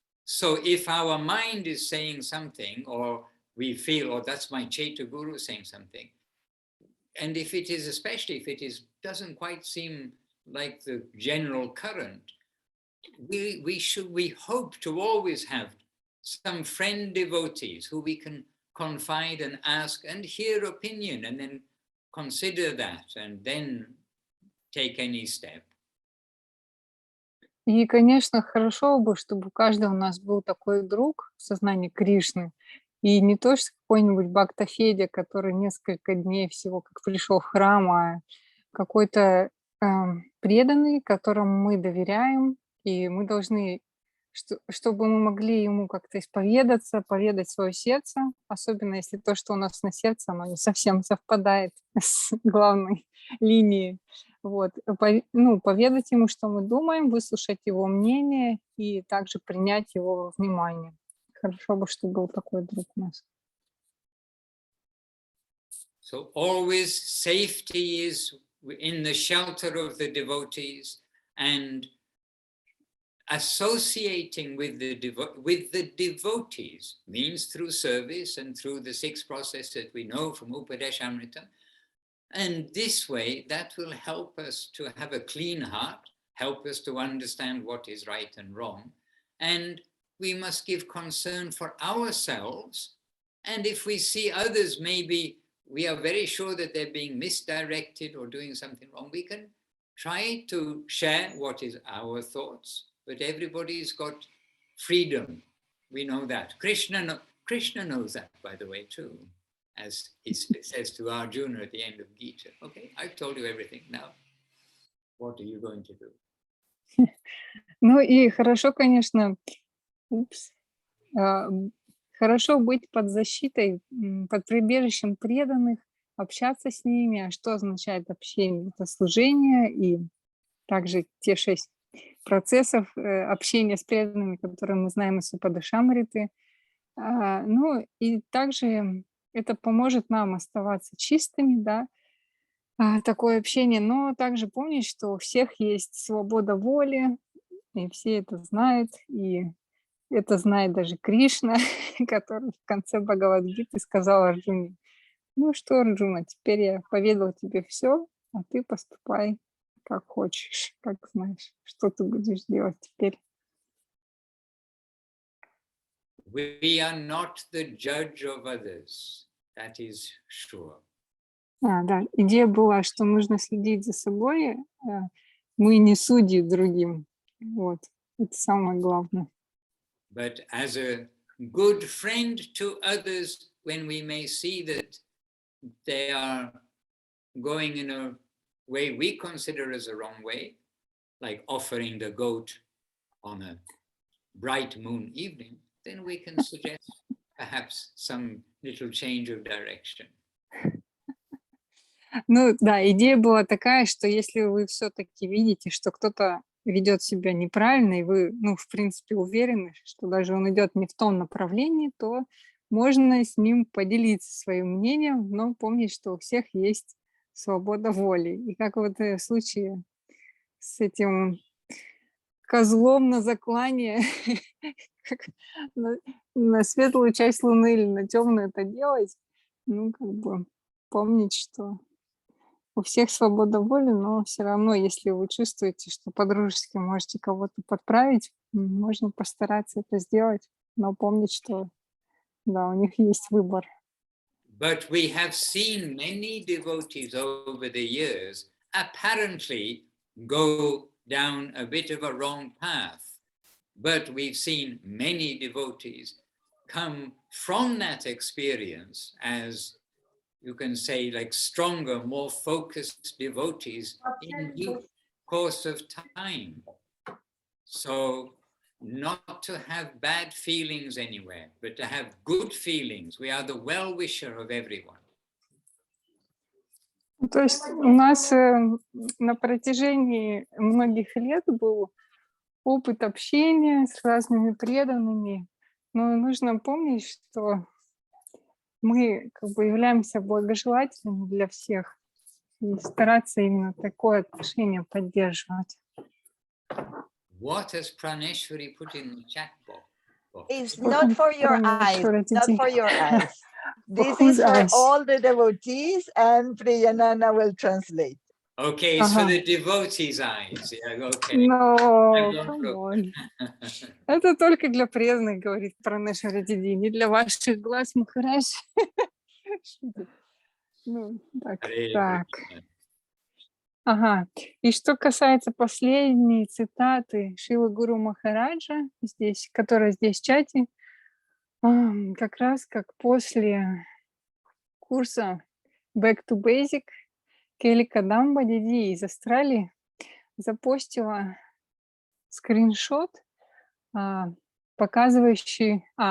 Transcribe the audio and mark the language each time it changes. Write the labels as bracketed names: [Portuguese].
[English] So if our mind is saying something, or we feel, oh, that's my Chaitya Guru saying something, and if it is, especially if it doesn't quite seem like the general current, we hope to always have some friend devotees who we can confide and ask and hear opinion, and then consider that and then take any step. [Russian] И, конечно, хорошо бы, чтобы у каждого у нас был такой друг в сознании Кришны, и не то, что какой-нибудь Бхакта-Федя, который несколько дней всего как пришел в храм, а какой-то преданный, которому мы доверяем, и мы должны, чтобы мы могли ему как-то исповедаться, поведать свое сердце, особенно если то, что у нас на сердце, оно не совсем совпадает с главной линией. Вот, поведать ему, что мы думаем, выслушать его мнение и также принять его во внимание. Хорошо бы, чтобы был такой друг у нас. [English] So always safety is in the shelter of the devotees, and associating with the devotees means through service and through the 6 processes that we know from Upadeshamrita. And this way, that will help us to have a clean heart, help us to understand what is right and wrong. And we must give concern for ourselves. And if we see others, maybe we are very sure that they're being misdirected or doing something wrong, we can try to share what is our thoughts. But everybody's got freedom. We know that. Krishna knows that, by the way, too. as he says to Arjuna at the end of Gita. Okay, I've told you everything. Now, what are you going to do? [Russian] Ну и хорошо, конечно, хорошо быть под защитой, под прибежищем преданных, общаться с ними. А что означает общение? Это служение и также те 6 процессов общения с преданными, которые мы знаем из Упадешамриты. Ну и также это поможет нам оставаться чистыми, да, такое общение, но также помнить, что у всех есть свобода воли, и все это знают, и это знает даже Кришна, который в конце Бхагавад-гиты сказал Арджуне: ну что, Арджуна, теперь я поведал тебе все, а ты поступай как хочешь, как знаешь, что ты будешь делать теперь. [English] We are not the judge of others, that is sure. [Russian] Да, идея была, что нужно следить за собой, мы не судьи другим, вот, это самое главное. [English] But as a good friend to others, when we may see that they are going in a way we consider as a wrong way, like offering the goat on a bright moon evening, then we can suggest perhaps some little change of direction. [Russian] Ну да, идея была такая, что если вы все-таки видите, что кто-то ведет себя неправильно, и вы, ну, в принципе, уверены, что даже он идет не в том направлении, то можно с ним поделиться своим мнением, но помнить, что у всех есть свобода воли. И как вот в случае с этим козлом на заклание, как на светлую часть Луны или на темную это делать, ну, как бы помнить, что у всех свобода воли, но все равно, если вы чувствуете, что по-дружески можете кого-то подправить, можно постараться это сделать, но помнить, что да, у них есть выбор. [English] But we have seen many devotees over the years apparently go down a bit of a wrong path. But we've seen many devotees come from that experience as, you can say, like stronger, more focused devotees in due course of time. So not to have bad feelings anywhere, but to have good feelings. We are the well-wisher of everyone. [Russian] То есть у нас на протяжении многих лет был опыт общения с разными преданными, но нужно помнить, что мы как бы являемся благожелательными для всех и стараться именно такое отношение поддерживать. [English] What has Praneshwari put in the chat box? It's not for your eyes, not for your eyes. This Whose is for eyes? all the devotees, and Priyanana will translate. Okay, it's for the devotees' eyes. Yeah, okay. No, I'm going come through. on. [Russian] Это только для преданных, говорит Пранешвари Диди, не для ваших глаз, Махарадж. Ну, так, Hare так. Krishna. Ага. И что касается последней цитаты Шилы Гуру Махараджа, здесь, которая здесь в чате, как раз как после курса Back to Basic Келли Кадамба Диди из Австралии запостила скриншот, показывающий